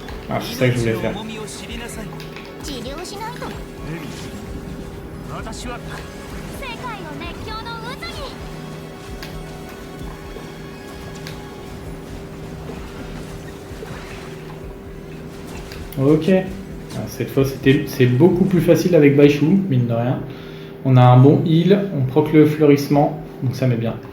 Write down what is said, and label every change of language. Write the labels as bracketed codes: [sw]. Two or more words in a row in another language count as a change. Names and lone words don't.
[fr] Ah, c'est ça que je voulais faire. [ja] 重みを知りなさい。治療しないと。私は世界の熱狂の渦に。 [fr] Ok. Alors, cette fois, c'est beaucoup plus facile avec Baishu, mine de rien. On a un bon heal, on proc le fleurissement, donc ça met bien.